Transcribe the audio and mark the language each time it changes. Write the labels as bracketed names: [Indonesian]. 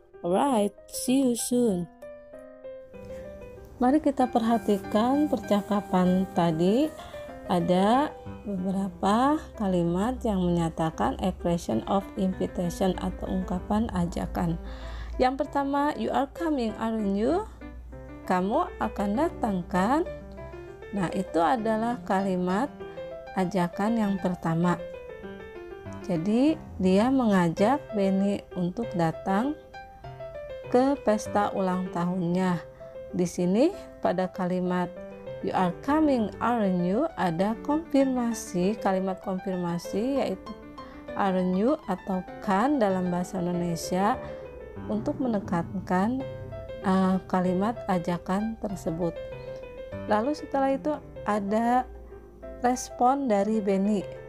[English] Alright, see you soon. [Indonesian] Mari kita perhatikan percakapan tadi. Ada beberapa kalimat yang menyatakan [English] expression of invitation [Indonesian] atau ungkapan ajakan. Yang pertama, [English] you are coming, aren't you? [Indonesian] Kamu akan datang kan? Nah, itu adalah kalimat ajakan yang pertama. Jadi, dia mengajak Benny untuk datang ke pesta ulang tahunnya. Di sini pada kalimat [English] you are coming, aren't you? [Indonesian] Ada konfirmasi, kalimat konfirmasi yaitu [English] aren't you [Indonesian] atau kan dalam bahasa Indonesia untuk menekankan kalimat ajakan tersebut. Lalu setelah itu ada respon dari Benny.